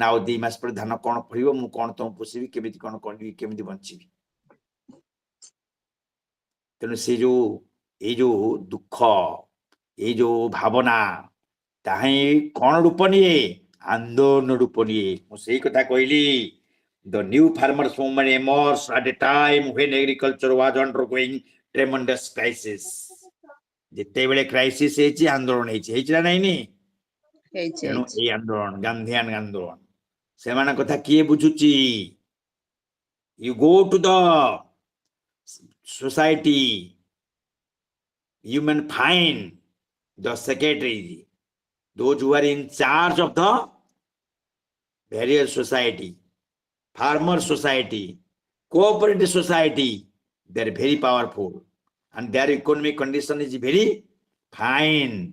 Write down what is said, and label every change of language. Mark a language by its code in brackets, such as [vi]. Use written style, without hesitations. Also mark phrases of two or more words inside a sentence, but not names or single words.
[or] ଆଉ 2 ମାସ ପରେ ଧାନ କଣ ଫଳିବ, ମୁଁ କଣ ତମକୁ ପୋଷିବି, କେମିତି କଣ କରିବି, କେମିତି ବଞ୍ଚିବି? ତେଣୁ ସେ ଯୋଉ ଏଇ ଯୋଉ ଦୁଃଖ, ଏଇ ଯୋଉ ଭାବନା, ତାହା ହିଁ କଣ ରୂପ ନିଏ? ଆନ୍ଦୋଳନ ରୂପ ନିଏ। ମୁଁ ସେଇ କଥା କହିଲି, [en] the new farmers movement emerged at a time when agriculture was undergoing tremendous crisis. [or] ଯେତେବେଳେ କ୍ରାଇସିସ୍ ହେଇଛି, ଆନ୍ଦୋଳନ ହେଇଛି ନା ନାଇଁନି? ତେଣୁ ଏଇ ଆନ୍ଦୋଳନ ଗାନ୍ଧିଆନ ଆନ୍ଦୋଳନ। ସେମାନଙ୍କ କଥା କିଏ ବୁଝୁଛି? [en] You go to the society, you may find the secretary, those who are in charge of the various society, farmer society, cooperative society, they are very powerful and their economic condition is very fine.